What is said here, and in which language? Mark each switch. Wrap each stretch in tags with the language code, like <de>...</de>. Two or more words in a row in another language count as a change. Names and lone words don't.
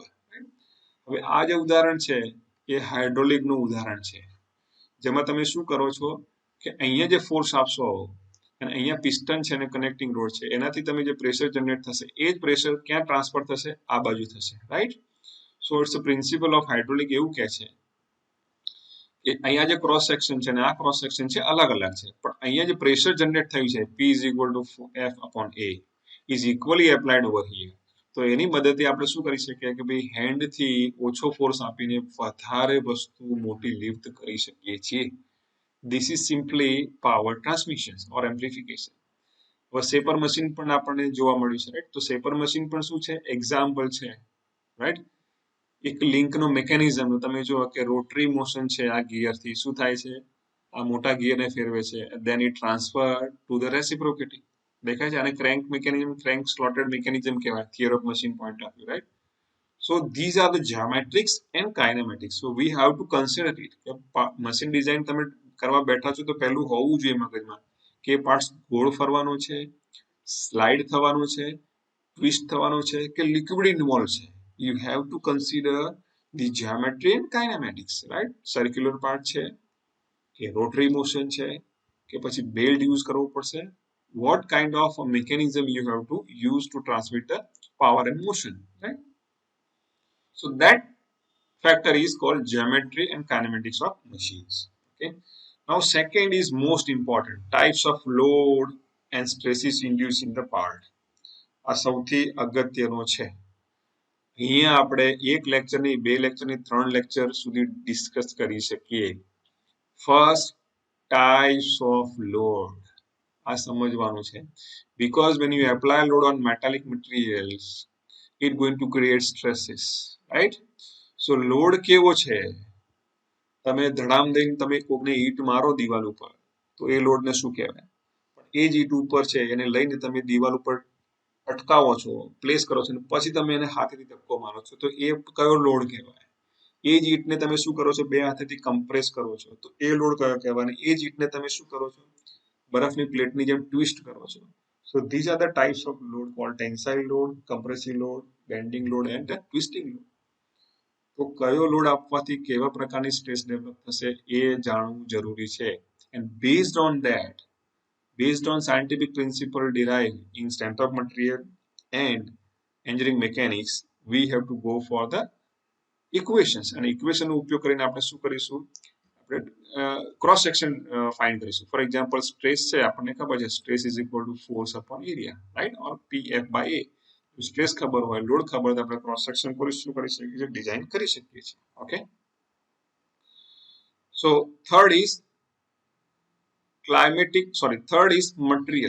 <gu>હવે આ જે ઉદાહરણ છે એ હાઇડ્રોલિકનું ઉદાહરણ છે, જેમાં તમે શું કરો છો કે અહીંયા જે ફોર્સ આપશો અને અહીંયા પિસ્ટન છે અને</gu> <en>connecting rod</en> <gu>છે, એનાથી તમે જે</gu> <en>pressure generate</en> <gu>થશે એ જ પ્રેશર ક્યાં ટ્રાન્સફર થશે, આ બાજુ થશે, રાઈટ?</gu> <en>so it's a principle of hydraulic</en> <gu>એવું કહે છે કે અહીંયા જે</gu> <en>cross section</en> <gu>છે અને આ</gu> <en>cross section</en> <gu>છે અલગ અલગ છે, પણ અહીંયા જે</gu> <en>pressure generate</en> <gu>થયું છે</gu> <en>P is equal to F/A is equally applied over here.</en> <gu>તો એની મદદથી આપણે શું કરી શકીએ કે ભાઈ હેન્ડથી ઓછો ફોર્સ આપીને વધારે વસ્તુ મોટી લિફ્ટ કરી શકીએ છીએ.</gu> <en>this is simply power transmission or amplification.</en> <gu>હવે</gu> <en>shaper machine</en> <gu>પણ આપણને જોવા મળ્યું છે, રાઈટ? તો</gu> <en>shaper machine</en> <gu>પણ શું છે, એક્ઝામ્પલ છે, રાઈટ? એક લિંકનો મિકેનિઝમ તમે જુઓ કે</gu> <en>rotary motion</en> <gu>છે, આ ગિયરથી શું થાય છે, આ મોટા ગિયરને ફેરવે છે,</gu> <en>then it transfer to the reciprocating.</en> <gu>દેખાય છે? આને</gu> <en>crank mechanism, crank slotted mechanism</en> <gu>કહેવાય</gu> <en>theory of machine point of view,</en> <gu>રાઈટ?</gu> <en>So these are the geometrics and kinematics. So we have to consider it. machine design</en> <gu>તમે કરવા બેઠા છો તો પહેલું હોવું જોઈએ મગજમાં કે પાર્ટ્સ ગોળ ફરવાનો છે, સ્લાઇડ થવાનો છે, ટ્વિસ્ટ થવાનો છે કે</gu> <en>liquid involve</en> <gu>છે.</gu> <en>You have to consider the geometry and kinematics, right? circular part</en> <gu>છે કે</gu> <en>rotary motion</en> <gu>છે કે પછી</gu> <en>belt use</en> <gu>કરવો પડશે.</gu> <en>What kind of a mechanism you have to use to transmit the power and motion, right? So that factor is called geometry and kinematics of machines. Okay. Now second is most important, types of load and stresses induced in the part.</en> <gu>આ સૌથી અગત્યનો છે. અહીંયા આપણે એક લેક્ચરની, બે લેક્ચરની, 3 લેક્ચર સુધી ડિસ્કસ કરી શકીએ.</gu> <en>first, types of load.</en> <gu>આ સમજવાનું છે.</gu> <en>Because when you apply load on metallic materials, it going to create stresses, right? So load</en> <gu>કેવો છે, તમે ધડામ દઈને તમે કોકને ઈંટ મારો દિવાલ ઉપર તો એ લોડને શું કહેવાય, એ જ ઈંટ ઉપર છે એને લઈને તમે દિવાલ ઉપર અટકાવો છો, પ્લેસ કરો છો, પછી તમે એને હાથેથી ધક્કો મારો છો તો એ કયો લોડ કહેવાય? એ જ ઈંટને તમે શું કરો છો, બે હાથેથી કમ્પ્રેસ કરો છો તો એ લોડ કયો કહેવાય? એ જ ઈંટને તમે શું કરો છો, બરફની પ્લેટની જેમ ટ્વિસ્ટ કરો છો.</gu> <en>So these are the types of load called tensile load, compressive load, bending load and twisting load.</en> <gu>તો કયો લોડ આપવાથી કેવા પ્રકારની</gu> <en>stress develop</en> <gu>થશે એ જાણવું જરૂરી છે.</gu> <en>And based on scientific principle derived in strength of material and engineering mechanics, we have to go for the equations.</en> <gu>અને ઇક્વેશનનો ઉપયોગ કરીને આપણે શું કરીશું, આપણે</gu> <en>cross section find</en> <gu>કરીશું.</gu> <en>for example stress</en> <gu>છે, આપણને ખબર છે</gu> <en>stress is equal to force upon area, right? ઓર PF/A.</en> <gu>સ્ટ્રેસ ખબર હોય, લોડ ખબર હોય, આપણે</gu> <en>cross section</en> <gu>પર શું કરી શકીએ છીએ, ડિઝાઇન કરી શકીએ છીએ.</gu> <en>okay. so third is material.</en>